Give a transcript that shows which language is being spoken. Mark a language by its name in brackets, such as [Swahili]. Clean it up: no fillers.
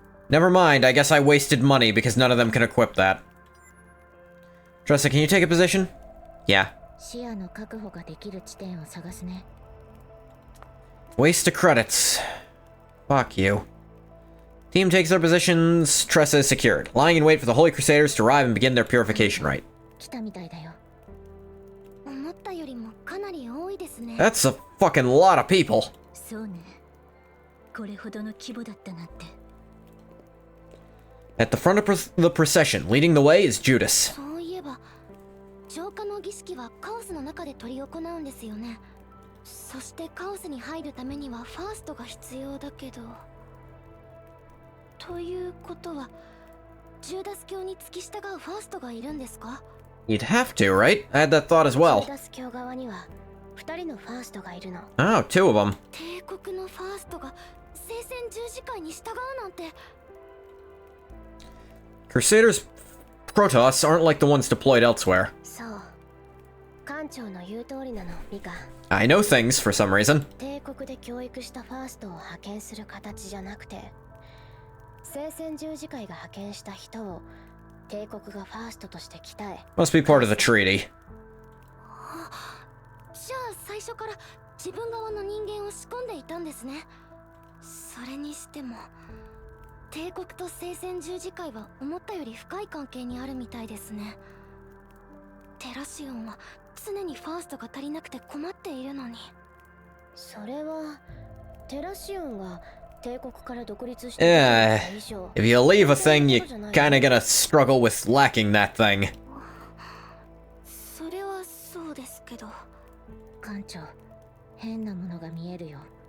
[English] Never mind, I guess I wasted money because none of them can equip that. Tressa, can you take a position? Yeah. [Japanese] 視野の確保ができる地点を探すね。 [English] Waste of credits. Fuck you. Team takes their positions. Tressa is secured, lying in wait for the Holy Crusaders to arrive and begin their purification rite. [Japanese] 来たみたいだよ。思ったよりもかなり多いですね。 [English] That's a fucking lot of people. [Japanese] そうね。これほどの規模だったなんて。 [English] At the front of the procession, leading the way is Judas. [Japanese] そういえば、浄化の儀式はカオスの中で執り行うんですよね。そしてカオスに入るためにはファーストが必要だけど。ということは、ジューダス教に付き従うファーストがいるんですか？ [English] You'd have to, right? I had that thought as [Japanese] ジュ [English] well. [Japanese] ーダス教側には2人のファーストがいるの。 [English] Oh, two of them. [Japanese] 帝国のファーストが聖戦十字会に従うなんて。 [English] Crusaders' Protoss aren't like the ones deployed elsewhere. [Japanese] そう。艦長の言う通りなの、ミカ。 [English] I know things for some reason. [Japanese] 帝国で教育したファーストを派遣する形じゃなくて、聖戦十字会が派遣した人を帝国がファーストとして鍛え。 [English] Must be part of the treaty. [Japanese] じゃあ最初から自分側の人間を仕込んでいたんですね。それにしても帝国と聖戦十字会は思ったより深い関係にあるみたいですね。テラシオンは常にファーストが足りなくて困っているのに。それはテラシオンが帝国から独立して以上。 [English] If you leave a thing, you kinda gonna struggle with lacking that thing. [Japanese] それはそうですけど。艦長、変なものが見えるよ。